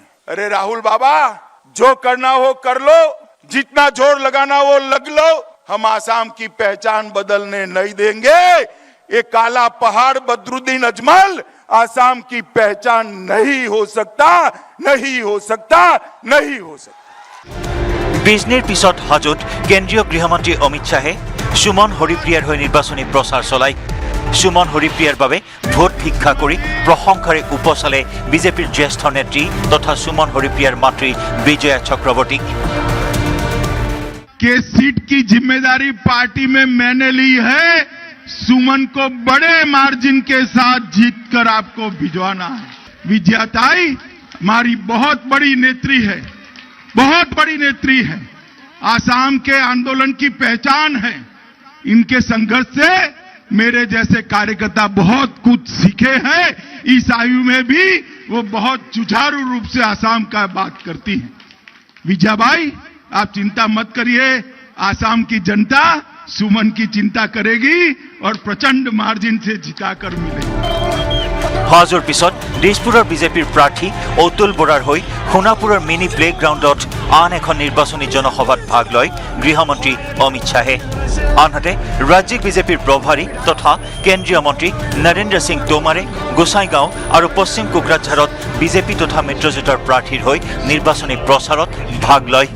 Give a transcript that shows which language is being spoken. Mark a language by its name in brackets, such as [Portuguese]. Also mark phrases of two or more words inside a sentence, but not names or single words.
[Hindi] अरे राहुल बाबा, जो करना हो कर लो, जितना जोर लगाना हो लग लो, हम आसाम की पहचान बदलने नहीं देंगे। ये काला पहाड़ बदरुद्दीन अजमल आसाम की पहचान नहीं हो सकता, नहीं हो सकता, नहीं हो सकता। [Assamese] বিজনীৰ পিছত হাজোত কেন্দ্ৰীয় গৃহমন্ত্ৰী অমিত শ্বাহে সুমন হৰিপ্ৰিয়াৰ হৈ নিৰ্বাচনী প্ৰচাৰ চলায়। সুমন হৰিপ্ৰিয়াৰ বাবে ভোট ভিক্ষা কৰি প্ৰশংসাৰে উপচালে বিজেপিৰ জ্যেষ্ঠ নেত্ৰী তথা সুমন হৰিপ্ৰিয়াৰ মাতৃ বিজয়া চক্ৰৱৰ্তীক। [Hindi] के सीट की जिम्मेदारी पार्टी में मैंने ली है, सुमन को बड़े मार्जिन के साथ जीतकर आपको भिजवाना है। विजयाताई हमारी बहुत बड़ी नेत्री है, बहुत बड़ी नेत्री है, आसाम के आंदोलन की पहचान है। इनके संघर्ष से मेरे जैसे कार्यकर्ता बहुत कुछ सीखे हैं। इस आयु में भी वो बहुत जुझारू रूप से आसाम का बात करती हैं। विजयाबाई, आप चिंता मत करिए, आसाम की जनता सुमन की चिंता करेगी और प्रचंड मार्जिन से जिताकर मिलेगी। [Assamese] হাজোৰ পিছত দিছপুৰৰ বিজেপিৰ প্ৰাৰ্থী অতুল বৰাৰ হৈ সোণাপুৰৰ [English] mini playground [Assamese] আন এখন নিৰ্বাচনী জনসভাত ভাগ লয় গৃহমন্ত্ৰী অমিত শ্বাহে। আনহাতে ৰাজ্যিক বিজেপিৰ প্ৰভাৰী তথা কেন্দ্ৰীয় মন্ত্ৰী নৰেন্দ্ৰ সিং টোমাৰে গোসাইগাঁও আৰু পশ্চিম কোকৰাঝাৰত বিজেপি তথা মিত্ৰজোঁটৰ প্ৰাৰ্থীৰ হৈ নিৰ্বাচনী প্ৰচাৰত ভাগ লয়।